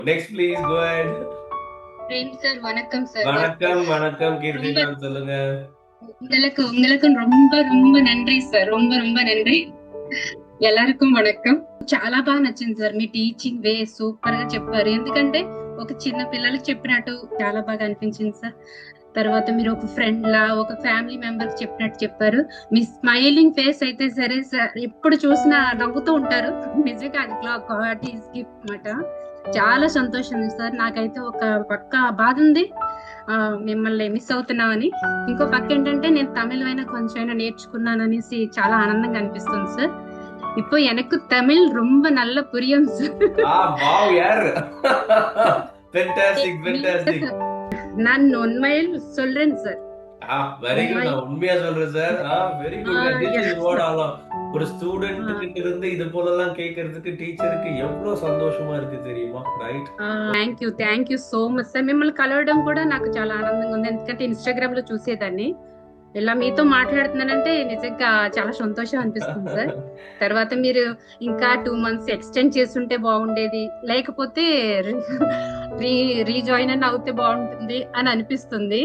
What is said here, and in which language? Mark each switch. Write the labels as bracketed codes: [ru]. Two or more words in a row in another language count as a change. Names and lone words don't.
[en] Next, please go ahead. [ta] பிரேம் சார் வணக்கம் சார். வணக்கம் வணக்கம் கீர்த்தி ரொம்ப மேம், சொல்லுங்க. உங்களுக்கு உங்களுக்கு ரொம்ப ரொம்ப நன்றி సార్. ரொம்ப ரொம்ப నన్రి. எல்லாருக்கும் వణకం. [te] చాలా బాగా నచ్చింది సార్. మీ [en] teaching way [te] సూపర్ గా చెప్పారు. ఎందుకంటే ఒక చిన్న పిల్లలకి చెప్పినట్టు చాలా బాగా అనిపించింది సార్. తర్వాత మీరు ఒక ఫ్రెండ్ లా ఒక [en] family member [te] చెప్పినట్టు చెప్పారు. మీ [en] smiling face [te] అయితే సరే సార్, ఎప్పుడు చూసినా నవ్వుతూ ఉంటారు. నిజంగా అది [en] God's gift [te] అన్నమాట. చాలా సంతోషం ఉంది సార్. నాకైతే ఒక పక్క బాధ ఉంది, మిమ్మల్ని మిస్ అవుతున్నామని. ఇంకో పక్క ఏంటంటే నేను తమిళ్ అయినా కొంచెం అయినా నేర్చుకున్నాను అనేసి చాలా ఆనందంగా అనిపిస్తుంది సార్. [ta] இப்போ எனக்கு தமிழ் ரொம்ப நல்ல புரியும் சார். [en] Wow yaar. Fantastic fantastic. [ta] நான் உண்மையில் சொல்றேன் சார். [en] Very good. [ta] உண்மை. நான் உண்மையா சொல்றேன் சார். [en] Very good. This yes, is what all. [ta] ஒரு ஸ்டூடெண்ட் கிட்ட இருந்து இது போலலாம் கேட்கறதுக்கு டீச்சருக்கு எவ்வளவு சந்தோஷமா இருக்கு தெரியுமா? ரைட். [en] Thank you so much sir. [te] మిమ్మల్ని కలవడం కూడా నాకు చాలా ఆనందంగా ఉంది. ఎందుకంటే ఇన్స్టాగ్రామ్ లో చూసేదాన్ని. ఇలా మీతో మాట్లాడుతున్నానంటే నిజంగా చాలా సంతోషం అనిపిస్తుంది సార్. తర్వాత మీరు ఇంకా [en] 2 months extend [te] చేస్తుంటే బాగుండేది, లేకపోతే రీజాయిన్ అని అవుతే బాగుంటుంది అని అనిపిస్తుంది.